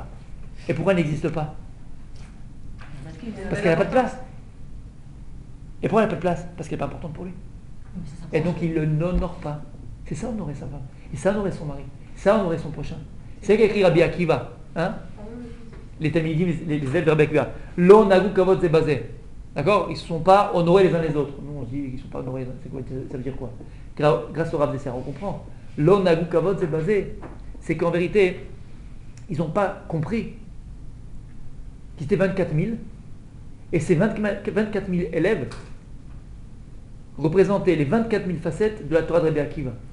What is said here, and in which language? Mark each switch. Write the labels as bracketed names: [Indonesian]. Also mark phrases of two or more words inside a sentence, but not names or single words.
[French] Et pourquoi elle n'existe pas? Parce qu'elle n'a pas de place. Et pourquoi elle n'a pas de place? Parce qu'elle n'est pas importante pour lui. Et donc il ne l'honore pas. C'est ça honorer sa femme. Et ça honorer son mari. Ça honorer son prochain. C'est ça qu'écrit Rabbi Akiva. Hein? Les Talmidim, les élèves de Rabbi Akiva. [Hebrew] לא נהגו כבוד זה בזה. [French] D'accord? Ils ne se sont pas honorés les uns les autres. Nous on se dit qu'ils ne sont pas honorés. Ça veut dire quoi? Grâce au Rav Dessler, on comprend. [Hebrew] לא נהגו כבוד זה בזה. [French] C'est qu'en vérité, ils n'ont pas compris qu'ils étaient 24 000. Et ces 24 000 élèves représentaient les 24 000 facettes de la Torah de Rabbi Akiva.